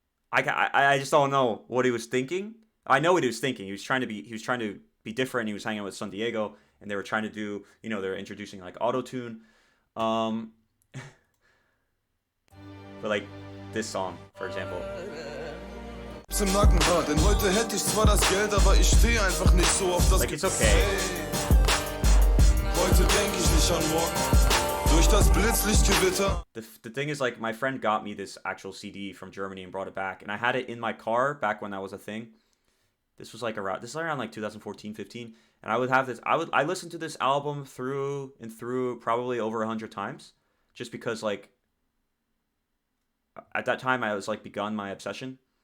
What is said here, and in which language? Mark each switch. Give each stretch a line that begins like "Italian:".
English: I just don't know what he was thinking. I know what he was thinking. He was trying to be different. He was hanging out with San Diego, and they were trying to do, they were introducing like auto-tune. But like this song, for example.
German: Im Nacken war, denn heute hätte ich zwar das Geld, aber ich stehe einfach nicht so auf das.
English: Like it's okay.
German: Heute denke ich nicht an morgen. Durch das Blitzlichtgewitter.
English: The thing is, like, my friend got me this actual CD from Germany and brought it back, and I had it in my car back when that was a thing. This was around like 2014, 15, and I would have this. I listened to this album through and through probably over 100 times, just because like at that time I was like begun my obsession.